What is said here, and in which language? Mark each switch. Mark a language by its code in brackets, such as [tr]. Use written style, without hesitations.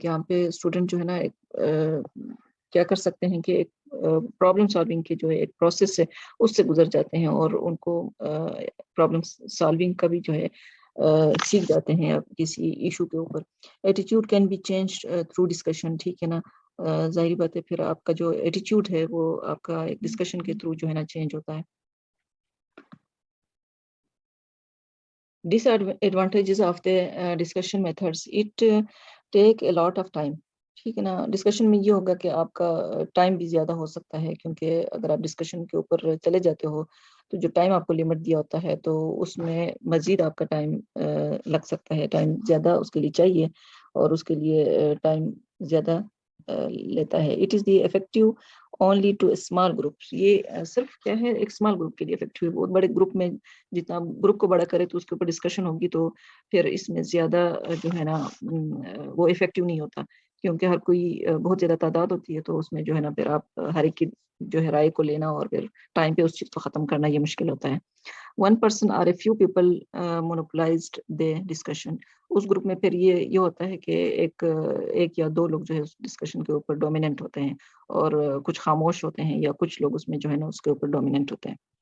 [ur] یہاں پہ اسٹوڈنٹ جو ہے نا کیا کر سکتے ہیں کہ ایک پرابلم سالونگ کی جو ہے ایک پروسیس ہے اس سے گزر جاتے ہیں، اور ان کو پرابلم سالونگ کا بھی جو ہے سیکھ جاتے ہیں کسی ایشو کے اوپر. [en] Attitude can be change through discussion. [ur] ٹھیک ہے نا، ظاہری بات ہے پھر آپ کا جو ایٹیٹیوڈ ہے وہ آپ کا ایک ڈسکشن کے تھرو جو ہے نا چینج ہوتا ہے. [en] Disadvantages of the discussion methods, it take a lot of time. [ur] ٹھیک ہے نا، ڈسکشن میں یہ ہوگا کہ آپ کا ٹائم بھی زیادہ ہو سکتا ہے، کیونکہ اگر آپ ڈسکشن کے اوپر چلے جاتے ہو تو جو ٹائم آپ کو لمٹ دیا ہوتا ہے تو اس میں مزید آپ کا ٹائم لگ سکتا ہے، ٹائم زیادہ اس کے لیے چاہیے اور اس کے لیے ٹائم زیادہ لیتا ہے. [en] It is the effective only to small group. [ur] یہ صرف کیا ہے، ایک اسمال گروپ کے لیے افیکٹو ہے. بہت بڑے گروپ میں جتنا گروپ کو بڑا کرے تو اس کے اوپر ڈسکشن ہوگی تو پھر اس میں زیادہ جو ہے نا وہ افیکٹو نہیں ہوتا، کیونکہ ہر کوئی بہت زیادہ تعداد ہوتی ہے تو اس میں جو ہے نا پھر آپ ہر ایک کی جو ہے رائے کو لینا اور پھر ٹائم پہ اس چیز کو ختم کرنا یہ مشکل ہوتا ہے. [en] One person or a few people monopolized the discussion. [ur] اس group میں پھر یہ ہوتا ہے کہ ایک یا دو لوگ جو ہے اس ڈسکشن کے اوپر ڈومیننٹ ہوتے ہیں اور کچھ خاموش ہوتے ہیں، یا کچھ لوگ اس میں جو ہے نا اس کے اوپر ڈومیننٹ ہوتے ہیں.